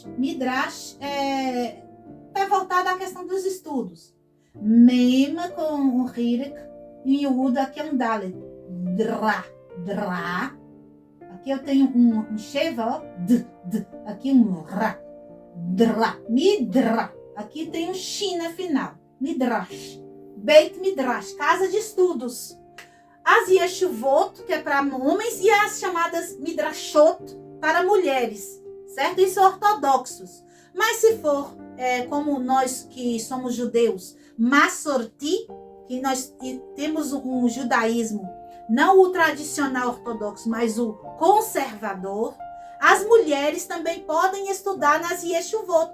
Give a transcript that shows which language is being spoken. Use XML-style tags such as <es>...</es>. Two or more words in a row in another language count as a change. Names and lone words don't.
<pt>Midrash é voltado à questão dos estudos. Mema com um Hirek e o Uda aqui é um Dalet. Dra. Aqui eu tenho um Sheva, ó. Aqui um Ra. Dra. Midra. Aqui tem um Shin na final.</pt> <he>מדרש בית מדרש,</he> <pt>casa de estudos. As Yeshuvot, que é para homens, e as chamadas Midrashot, para mulheres. Certo? Isso é ortodoxos. Mas se for, como nós que somos judeus, Massorti, que nós temos um judaísmo, não o tradicional ortodoxo, mas o conservador, as mulheres também podem estudar nas Yeshuvot.</pt>